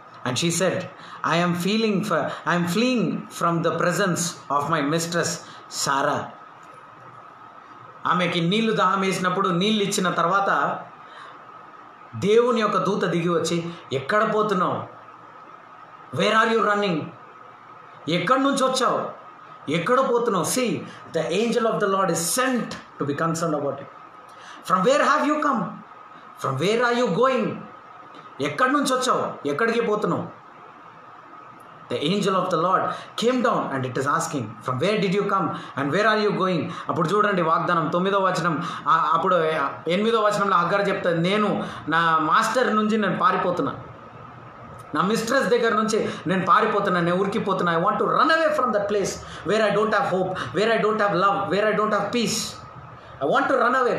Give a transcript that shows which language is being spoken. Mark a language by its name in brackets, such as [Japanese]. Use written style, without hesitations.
[English] And she said, I am fleeing from the presence of my mistress Sarah. [Telugu] ఆమెకి నీళ్లు దాహం వేసినప్పుడు నీళ్ళు ఇచ్చిన తర్వాత దేవుని యొక్క దూత దిగి వచ్చి, ఎక్కడ పోతున్నావు? [English] Where are you running? [Telugu] ఎక్కడి నుంచి వచ్చావు? ఎక్కడ పోతున్నావు? [English] See, the angel of the Lord is sent to be concerned about it. From where have you come? From where are you going? [Telugu] ఎక్కడి నుంచి వచ్చావు? ఎక్కడికి పోతున్నావు? [English] The angel of the Lord came down and it is asking, from where did you come and where are you going? [Telugu] అప్పుడు చూడండి వాగ్దానం 9వ వచనం, అప్పుడు 8వ వచనంలో హగ్గార్ చెప్తాను, నేను నా మాస్టర్ నుంచి నేను పారిపోతున్నా, నా మిస్ట్రెస్ దగ్గర నుంచి నేను పారిపోతున్నా, నేను ఉరికిపోతున్నా. [English] I want to run away from that place where I don't have hope, where I don't have love, where I don't have peace. I want to run away.